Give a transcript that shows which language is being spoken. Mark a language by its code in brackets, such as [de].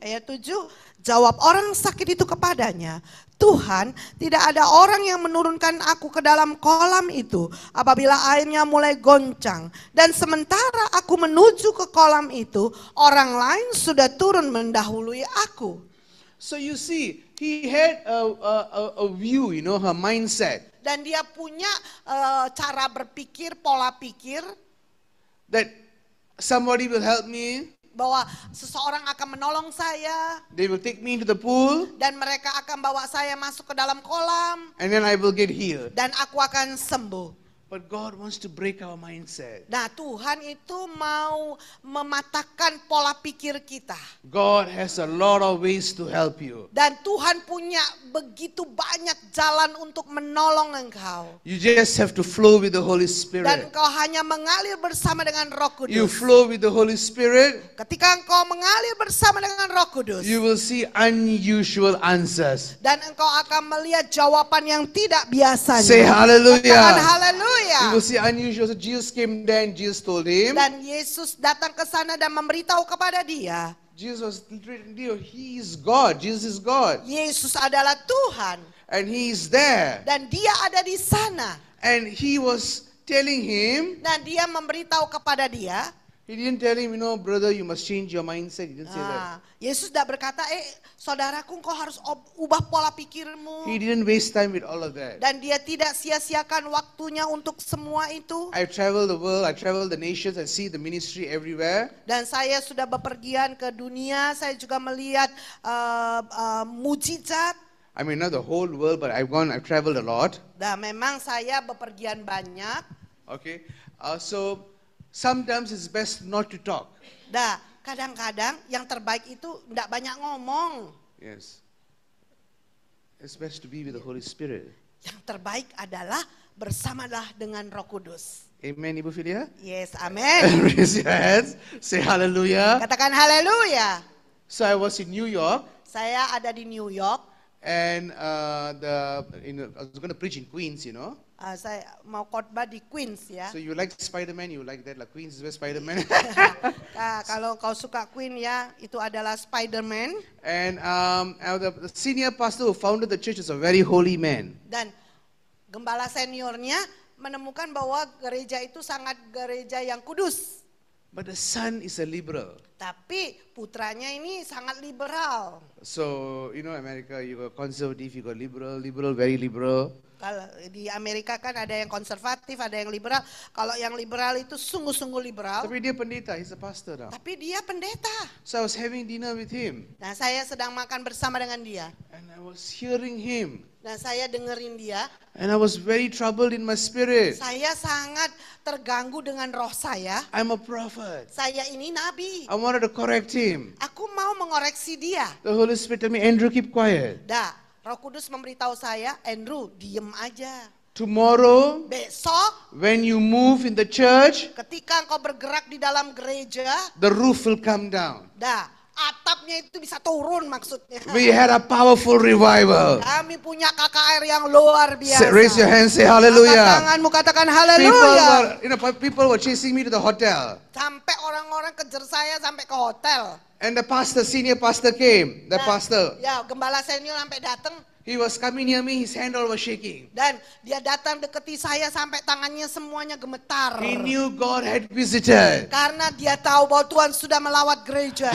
[id] Ayat 7, jawab orang sakit itu kepadanya, Tuhan, tidak ada orang yang menurunkan aku ke dalam kolam itu apabila airnya mulai goncang. Dan sementara aku menuju ke kolam itu, orang lain sudah turun mendahului aku. [en] So you see, he had a view, her mindset. [id] Dan dia punya cara berpikir, pola pikir, [en] That somebody will help me. [id] bahwa seseorang akan menolong saya. [en] They will take me into the pool. [id] Dan mereka akan bawa saya masuk ke dalam kolam. [en] And then I will get healed. [id] Dan aku akan sembuh. [en] But God wants to break our mindset. [id] Nah, Tuhan itu mau mematahkan pola pikir kita. [en] God has a lot of ways to help you. [id] Dan Tuhan punya begitu banyak jalan untuk menolong engkau. [en] You just have to flow with the Holy [id] Dan [en] Spirit. [id] engkau hanya mengalir bersama dengan Roh [en] You [id] Kudus. [en] flow with the Holy Spirit, [id] Ketika engkau mengalir bersama dengan Roh Kudus. [en] you will see unusual answers. [id] Dan engkau akan melihat jawaban yang tidak biasanya. [en] Say [id] Katakan [en] hallelujah. [id] haleluya. [en] You will see unusual. So Jesus came there and Jesus told him. [id] Dan Yesus datang ke sana dan memberitahu kepada dia. [en] Jesus was literally, he is God. Jesus is God. [id] Yesus adalah Tuhan. [en] And he is there. [id] Dan dia ada di sana. [en] And he was telling him, [id] Dan dia memberitahu kepada dia. [en] he didn't tell him, brother, you must change your mindset. He didn't say that. [id] Yesus tidak berkata, saudaraku engkau harus ubah pola pikirmu. [en] He didn't waste time with all of that. [id] Dan dia tidak sia-siakan waktunya untuk semua itu. [en] I travel the world, I travel the nations, I see the ministry everywhere. [id] Dan saya sudah bepergian ke dunia, saya juga melihat mujizat. [en] I mean, not the whole world, but I've traveled a lot. [id] Dan memang saya bepergian banyak. [en] Okay, so sometimes it's best not to talk. [id] Nah, kadang-kadang yang terbaik itu tidak banyak ngomong. [en] Yes, it's best to be with the Holy Spirit. [id] Yang terbaik adalah bersamalah dengan Roh Kudus. [en] Amen, Ibu Filia. [id] Yes, amin. [en] Raise your hands. Say hallelujah. [id] Katakan haleluya. [en] So I was in New York, [id] Saya ada di New York. [en] and I was going to preach in Queens, [id] Saya mau khotbah di Queens ya. [en] So you like Spider-Man, you like that, like Queens is where Spider-Man. [id] Nah, kalau kau suka Queen ya, itu adalah Spider-Man. [en] And the senior pastor who founded the church is a very holy man. [id] Dan gembala seniornya menemukan bahwa gereja itu sangat gereja yang kudus. [en] But the son is a liberal. [id] Tapi putranya ini sangat liberal. [en] So, America, you got conservative, you got liberal, very liberal. [id] Kalau di Amerika kan ada yang konservatif, ada yang liberal. Kalau yang liberal itu sungguh-sungguh liberal. Tapi dia pendeta, [en] he's a pastor now. [id] Tapi dia pendeta. [en] So I was having dinner with him. [id] Nah, saya sedang makan bersama dengan dia. [en] And I was hearing him. [id] Nah, saya dengerin dia. [en] And I was very troubled in my spirit. [id] Saya sangat terganggu dengan roh saya. [en] I'm a prophet. [id] Saya ini nabi. [en] I wanted to correct him. [id] Aku mau mengoreksi dia. [en] The Holy Spirit told me, Andrew, keep quiet. [id] Dah, Roh Kudus memberitahu saya, Andrew, diem aja. [en] Tomorrow, [id] Besok, [en] when you move in the church, [id] ketika engkau bergerak di dalam gereja, [en] the roof will come down. [id] dah, atapnya itu bisa turun maksudnya. [en] We had a powerful revival. [id] Kami punya KKR yang luar biasa. [en] Raise your hands, say [id] Angkat [en] hallelujah. [id] tanganmu, katakan haleluya. [en] People were chasing me to the hotel. [id] Sampai orang-orang kejar saya sampai ke hotel. [en] And the senior pastor came, the [id] Nah, [en] pastor. [id] Ya, gembala senior sampai datang. [en] He was coming near me, his hand all was shaking. [id] Dan dia datang deketi saya sampai tangannya semuanya gemetar. [en] He knew God had visited. [id] Karena dia tahu bahwa Tuhan sudah melawat gereja.